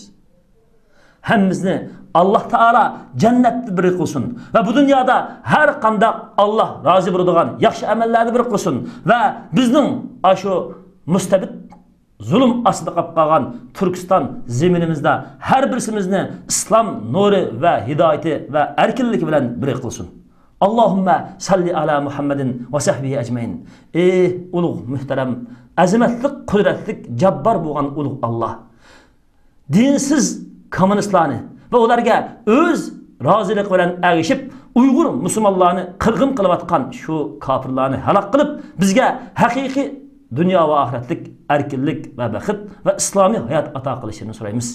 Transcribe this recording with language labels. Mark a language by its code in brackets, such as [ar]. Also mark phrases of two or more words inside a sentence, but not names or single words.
[uz] Hammamizni Alloh taolo jannatni bir qilsin va bu dunyoda har qanday Alloh rozi bo'ladigan yaxshi amallarni bir qilsin va bizning shu mustabid zulm ostida qolib qolgan Turkiston zaminimizda har birsimizni islom nuri va hidoyati va erkinligi bilan bir qilsin. [ar] اللهم صل على محمد وصحبه أجمعين. [uz] Ey ulug' muhtaram, azamatli, qudratli, jabbar bo'lgan ulug' Alloh. Dinsiz kommunistlarni va ularga o'z rozilik bilan ergishib Uyg'ur musulmonlarni qirg'in qilayotgan shu kofirlarni halok qilib, bizga haqiqiy dunyo va oxiratlik erkinlik va baxt va islomiy hayot ato qilishini so'raymiz.